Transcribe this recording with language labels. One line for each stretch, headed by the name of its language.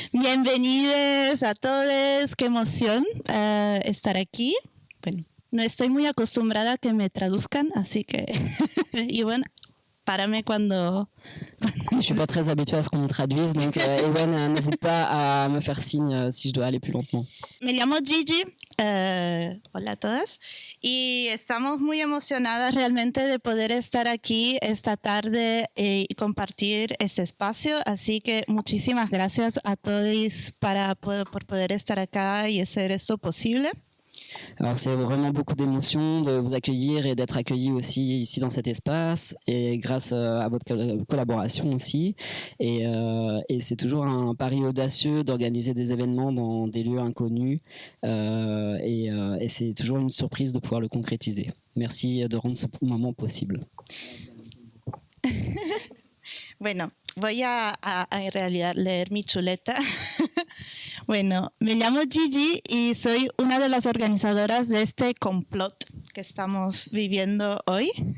Spanish: Bienvenidos a todos, qué emoción estar aquí. Bueno, no estoy muy acostumbrada a que me traduzcan, así que, y bueno, párame cuando...
French: Je suis pas très habituée à ce qu'on me traduise, donc Ewen, n'hésite pas à me faire signe si je dois aller plus lentement.
Spanish: Me llamo Gigi, hola a todas, y estamos muy emocionadas realmente de poder estar aquí esta tarde y compartir este espacio, así que muchísimas gracias a todos por poder estar acá y hacer esto posible.
French: Alors c'est vraiment beaucoup d'émotions de vous accueillir et d'être accueillis aussi ici dans cet espace et grâce à votre collaboration aussi et c'est toujours un pari audacieux d'organiser des événements dans des lieux inconnus et c'est toujours une surprise de pouvoir le concrétiser. Merci de rendre ce moment possible.
Spanish: Bueno, voy a en realidad leer mi chuleta. Bueno, me llamo Gigi y soy una de las organizadoras de este complot que estamos viviendo hoy.